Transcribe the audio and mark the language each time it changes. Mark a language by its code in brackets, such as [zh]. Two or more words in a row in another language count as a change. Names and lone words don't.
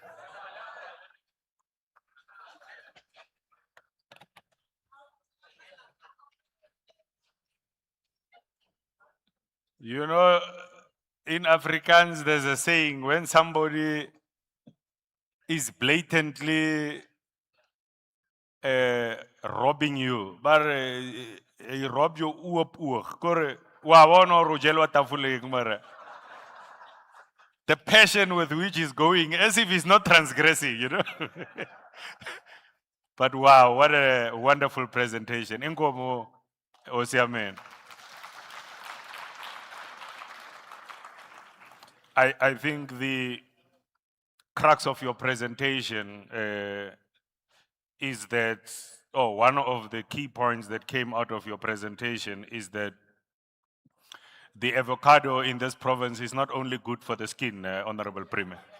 [en] You know, in Afrikaans, there's a saying when somebody is blatantly robbing you, but he rob you up [st] kore wa bona hore o jelwa tafoleng, mara [en] the passion with which he's going, as if he's not transgressing, you know. But wow, what a wonderful presentation. Inkomo Osiamen. I think the crux of your presentation is that, one of the key points that came out of your presentation is that the avocado in this province is not only good for the skin, Honorable Premier.